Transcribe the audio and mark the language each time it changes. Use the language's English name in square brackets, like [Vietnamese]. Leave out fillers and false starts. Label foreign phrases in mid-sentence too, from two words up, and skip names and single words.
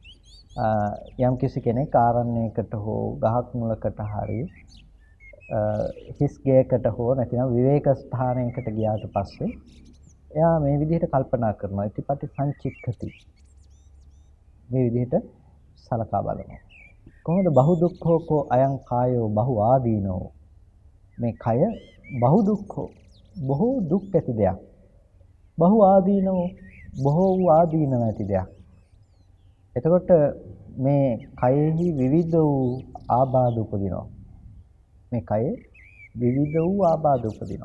[Sinhala] යම් කිසි කෙනෙක් ආරණ්‍යයකට හෝ ගහක් මුලකට හරි හිස් ගයකට හෝ නැතිනම් විවේක ස්ථානයකට ගියාට පස්සේ එයා මේ විදිහට කල්පනා කරනවා. [Pali] ඉතිපටි සංචිත්තති. [Sinhala] මේ විදිහට සලකා බලනවා. [Pali] කොහොමද බහු දුක්ඛෝ අයං කායෝ බහු ආදීනෝ? [Sinhala] මේ කය [Pali] බහු දුක්ඛෝ, [Sinhala] බොහෝ දුක් ඇති දෙයක්. [Pali] බහු ආදීනෝ, [Sinhala] බොහෝ වූ ආදීනව ඇති දෙයක්. එතකොට මේ කයෙහි විවිධ වූ ආබාධ උපදිනවා. මේ කයේ විවිධ වූ ආබාධ උපදිනවා.